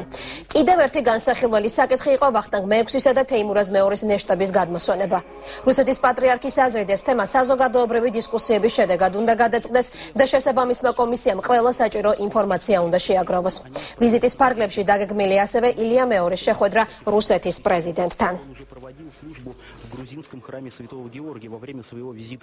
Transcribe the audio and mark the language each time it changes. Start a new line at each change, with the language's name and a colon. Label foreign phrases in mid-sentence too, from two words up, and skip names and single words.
Georgian: კიდევ ერთი განსახილველი საკითხი იყო ვახტანგ მე-6-ისა და თეიმურაზ მე-2-ის ნეშტების გადმოსვენება. რუსეთის პატრიარქის აზრით ეს თემა საზოგადოებრივი დისკუსიების შედეგად უნდა გადაწყდეს და შესაბამისმა კომისიამ ყველა საჭირო ინფორმაცია უნდა შეაგროვოს. ვიზიტის ფარგლებში დაგეგმილი ასევე ილია მეორის შეხვედრა რუსეთის პრეზიდენტთან.
Russian: В грузинском храме Святого Георгия во время своего визита